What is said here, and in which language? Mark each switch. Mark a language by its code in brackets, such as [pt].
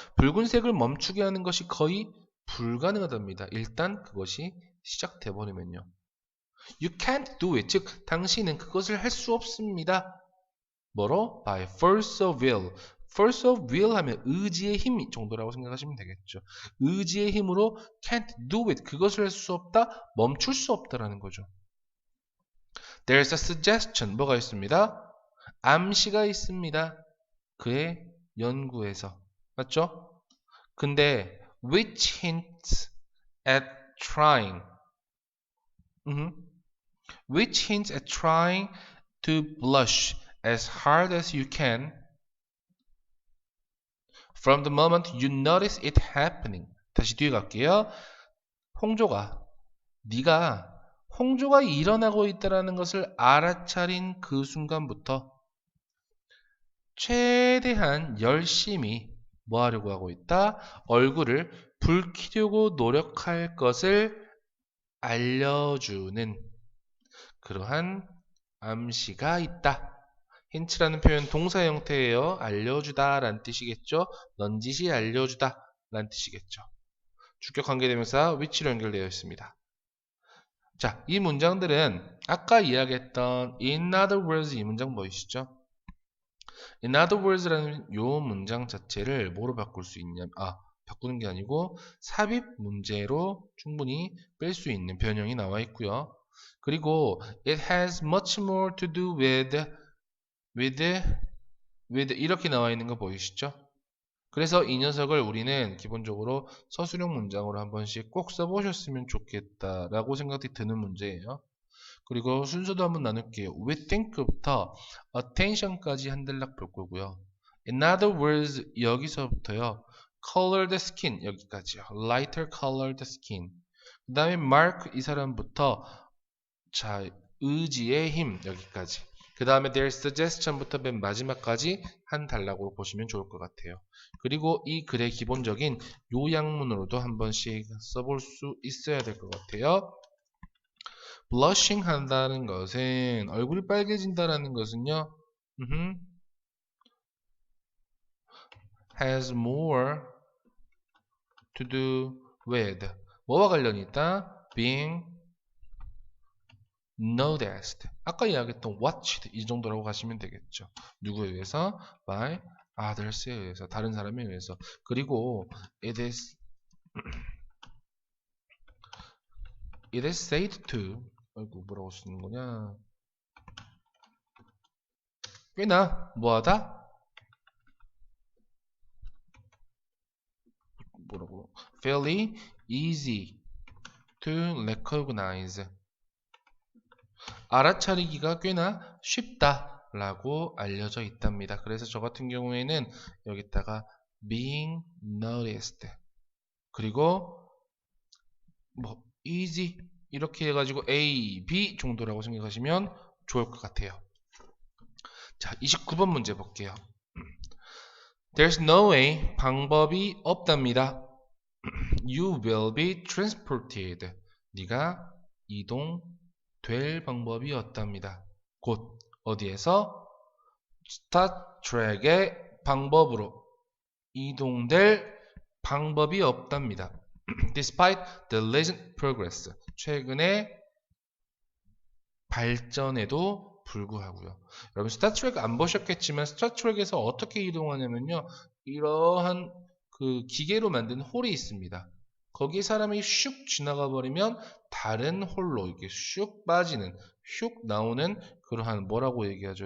[ko] 붉은색을 멈추게 하는 것이 거의 불가능하답니다. 일단 그것이 시작돼 버리면요. [en] You can't do it. [ko] 즉, 당신은 그것을 할 수 없습니다. 뭐로? [en] By force of will. [ko] force of will 하면 의지의 힘 정도라고 생각하시면 되겠죠. 의지의 힘으로 [en] can't do it. [ko] 그것을 할 수 없다. 멈출 수 없다라는 거죠. [en] There's a suggestion. [ko] 뭐가 있습니다? 암시가 있습니다. 그의 연구에서. 맞죠? 근데 [en] which hints at trying. Which hints at trying to blush as hard as you can from the moment you notice it happening. [ko] 다시 뒤에 갈게요. 홍조가 네가 홍조가 일어나고 있다는 것을 알아차린 그 순간부터 최대한 열심히 뭐 하려고 하고 있다? 얼굴을 붉히려고 노력할 것을 알려주는 그러한 암시가 있다. 힌트라는 표현 동사 형태예요. 알려주다 라는 뜻이겠죠. 넌지시 알려주다 라는 뜻이겠죠. 주격 관계대명사 which로 연결되어 있습니다. 자, 이 문장들은 아까 이야기했던 in other words 이 문장 보이시죠? in other words라는 이 문장 자체를 뭐로 바꿀 수 있냐면 바꾸는 게 아니고 삽입 문제로 충분히 뺄 수 있는 변형이 나와 있고요. [en] 그리고 it has much more to do with [ko] 이렇게 나와 있는 거 보이시죠? 그래서 이 녀석을 우리는 기본적으로 서술형 문장으로 한 번씩 꼭 써보셨으면 좋겠다라고 생각이 드는 문제예요. 그리고 순서도 한번 나눌게요. We think부터 attention까지 한 단락 볼 거고요. [en] In other words [ko] 여기서부터요. [en] colored skin [ko] 여기까지요. [en] lighter colored skin. [ko] 그 다음에 Mark 이 사람부터 자 의지의 힘 여기까지. 그 다음에 their suggestion부터 맨 마지막까지 한 단락으로 보시면 좋을 것 같아요. 그리고 이 글의 기본적인 요약문으로도 한 번씩 써볼 수 있어야 될 것 같아요. blushing 한다는 것은 얼굴이 빨개진다라는 것은요. [en] has more to do with [ko] 뭐와 관련이 있다? [en] being noticed. [ko] 아까 이야기했던 watched 이 정도라고 가시면 되겠죠. 누구에 의해서? by others에 의해서, 다른 사람에 의해서. 그리고 [en] it is said to [ko] 아이고 뭐라고 쓰는 거냐? 꽤나 뭐하다? 뭐라고? [en] fairly easy to recognize. [ko] 알아차리기가 꽤나 쉽다라고 알려져 있답니다. 그래서 저 같은 경우에는 여기다가 being noticed 그리고 뭐 easy 이렇게 해가지고 A, B 정도라고 생각하시면 좋을 것 같아요. 자, 29번 문제 볼게요. [en] There's no way [ko] 방법이 없답니다. [en] You will be transported. [ko] 네가 이동될 방법이 없답니다. 곧 어디에서? 스타트랙의 방법으로 이동될 방법이 없답니다. [en] Despite the recent progress. [ko] 최근의 발전에도 불구하고요. 여러분 스타트랙 안 보셨겠지만 스타트랙에서 어떻게 이동하냐면요. 이러한 그 기계로 만든 홀이 있습니다. 거기 사람이 슉 지나가 버리면 다른 홀로 이렇게 슉 빠지는 슉 나오는 그러한 뭐라고 얘기하죠?